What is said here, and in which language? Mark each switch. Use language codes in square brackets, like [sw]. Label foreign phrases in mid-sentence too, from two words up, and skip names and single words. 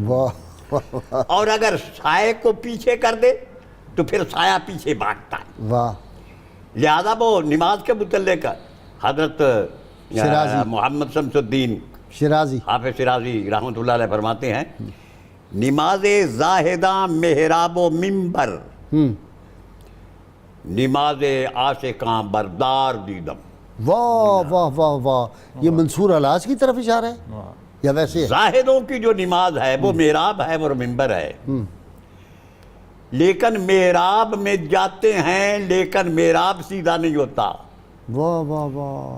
[ur] واہ. اور اگر سائے کو پیچھے کر دے تو پھر سایہ پیچھے بھاگتا ہے. واہ. لہذا وہ نماز کے متعلق حضرت محمد شمس الدین شیرازی, حافظ شیرازی [ar] رحمۃ اللہ علیہ [ur] فرماتے ہیں, [fa] نماز زاہداں محراب و منبر, نماز عاشقاں بردار دیدم. [ur] واہ واہ واہ واہ. یہ منصور حلاج کی طرف اشارہ ہے یا ویسے؟ زاہدوں کی جو نماز ہے وہ محراب ہے اور منبر ہے, لیکن محراب میں جاتے ہیں لیکن محراب سیدھا نہیں ہوتا. واہ واہ واہ.